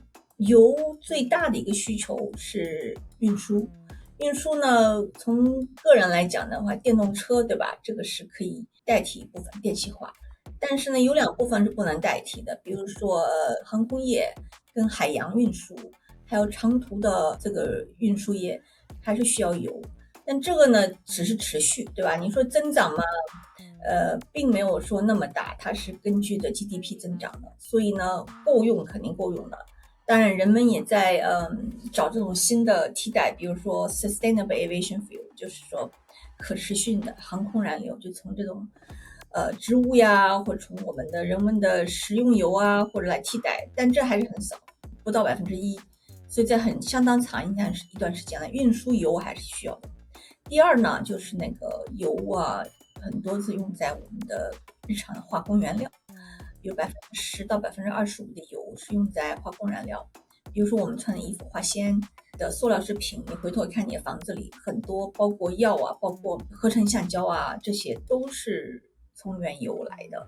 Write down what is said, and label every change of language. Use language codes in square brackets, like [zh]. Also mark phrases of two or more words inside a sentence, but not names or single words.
[zh] 油最大的一個需求是運輸呢，從個人來講的話，電動車對吧，這個是可以代替一部分電氣化，但是呢有2部分是不能代替的，比如說航空業跟海洋運輸，還有長途的這個運輸業還是需要油。但這個呢只是持續對吧，你說增長嗎？並沒有說那麼大，它是根據的 GDP 增長的，所以呢夠用肯定夠用的。當然人們也在找這種新的替代，比如說 [en] sustainable aviation fuel， [zh] 就是說可持續的航空燃料，就從這種植物呀，或者從我們的人們的食用油或者來替代，但這還是很少，不到1%，所以在相當長一段時間來運輸油還是需要的。第二呢，就是那個油很多是用在我們的日常的化工原料，有10%到25%的油是用在化工燃料，比如說我們穿的衣服、化纖的塑料製品，你回頭看你的房子裡很多，包括藥包括合成橡膠這些都是從原油來的。